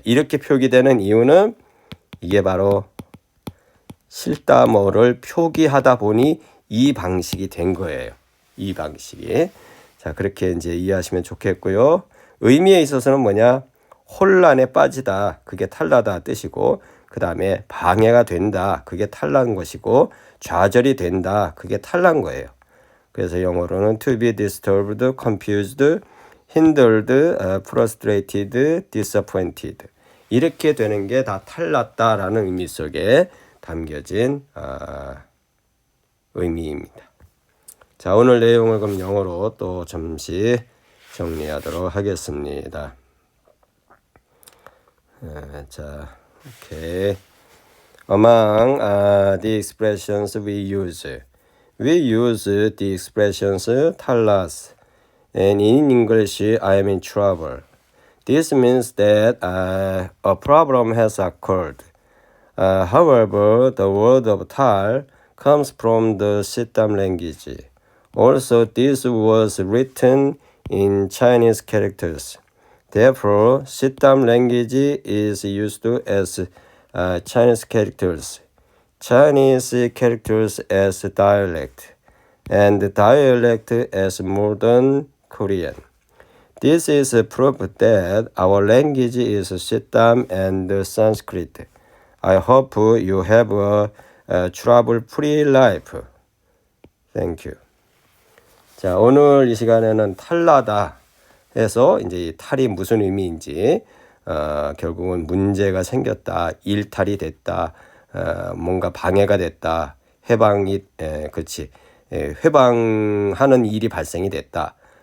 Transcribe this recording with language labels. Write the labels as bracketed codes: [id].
[ko] 이렇게 표기되는 이유는 이게 바로 실다모를 표기하다 보니 이 방식이 된 거예요. 이 방식이. 자, 그렇게 이제 이해하시면 좋겠고요. 의미에 있어서는 뭐냐? 혼란에 빠지다. 그게 탈라다 뜻이고, 그 다음에 방해가 된다. 그게 탈난 것이고, 좌절이 된다. 그게 탈난 거예요. 그래서 영어로는 [en] to be disturbed, confused, hindered, frustrated, disappointed. [ko] 이렇게 되는 게 다 탈났다라는 의미 속에 담겨진 의미입니다. 자, 오늘 내용을 그럼 영어로 또 잠시 정리하도록 하겠습니다. 자, 오케이. [en] Among the expressions we use the expressions 탈라스, and in English, I am in trouble. This means that a problem has occurred. However, the word of tal comes from the Siddham language. Also, this was written in Chinese characters. Therefore, Siddham language is used as Chinese characters as dialect, and dialect as modern Korean. This is proof that our language is Siddham and Sanskrit. I hope you have a trouble-free life. Thank you. [ko] 자, 오늘 이 시간에는 탈라다 해서 이제 이 탈이 무슨 의미인지, 결국은 문제가 생겼다, 일탈이 됐다, 뭔가 방해가 됐다, 회방하는 일이 발생이 됐다.